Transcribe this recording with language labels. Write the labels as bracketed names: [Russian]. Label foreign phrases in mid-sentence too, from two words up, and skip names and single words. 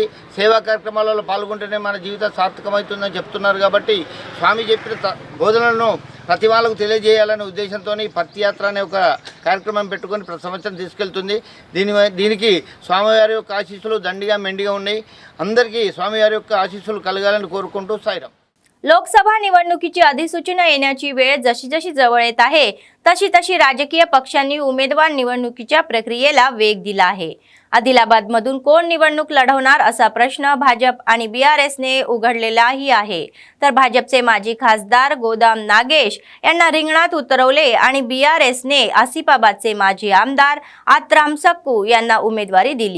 [Telugu] సేవా కార్యక్రమాలలో పాల్గొంటేనే మన జీవితం సార్థకమవుతుందని చెప్తున్నారు. కాబట్టి స్వామి చెప్పిన బోధనలను ప్రతి వాళ్ళకు తెలియజేయాలనే ఉద్దేశంతో భక్తి యాత్ర అనే ఒక కార్యక్రమం పెట్టుకొని ప్రతి సంవత్సరం తీసుకెళ్తుంది. దీనికి స్వామివారి యొక్క ఆశీస్సులు దండిగా మెండిగా ఉన్నాయి. అందరికీ స్వామివారి యొక్క ఆశీస్సులు కలగాలని కోరుకుంటూ సాయిరాం. [Marathi] लोकसभा निवडणुकीची अधिसूचना येण्याची वेळ जशी जशी जवळ येत आहे तशी तशी राजकीय पक्षांनी उमेदवार निवडणुकीच्या प्रक्रियेला वेग दिला आहे. आदिलाबादमधून कोण निवडणूक लढवणार असा प्रश्न भाजप आणि BRSने उघडलेलाही आहे. तर भाजपचे माजी खासदार गोदाम नागेश यांना रिंगणात उतरवले आणि BRSने आसिफाबादचे माजी आमदार आत्राम सक्कू यांना उमेदवारी दिली.